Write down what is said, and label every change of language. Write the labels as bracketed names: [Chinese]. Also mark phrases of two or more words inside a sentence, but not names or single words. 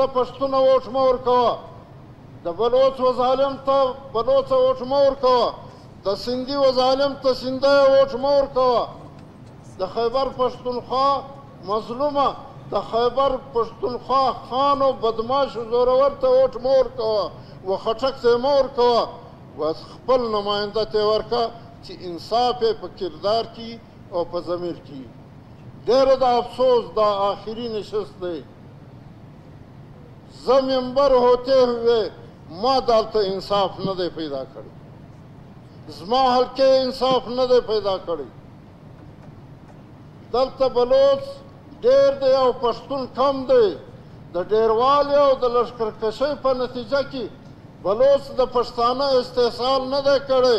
[Pashto] پښتونه ووټ مه ورکوه، د بلوچ و ظالم ته بلوچه ووټ مه ورکوه، د سندي و ظالم ته سندی ووټ مه ورکوه، د خیبر پښتونخوا مظلومه د خیبر پښتونخوا خان او بدماش و زورور ته ووټ مه ورکوه، و خټک ته یې مه ورکوه، و خپل نماینده ته یې ورکه چې انصاف یې په کردار کې او په ضمیر کې. ډېره د افسوس دا آخري نشست دی. زه ممبر [Urdu] ہوتے ہوئے [Pashto] ما دلته انصاف نه دی پیدا کړی، زما حلقې انصاف نه دی پیدا کړی. دلته بلوچ ډېر دی او پښتون کم دی. د ډېروالي او د لښکرکشۍ په نتیجه کې بلوچ د پښتانه استحصال نه دی کړی.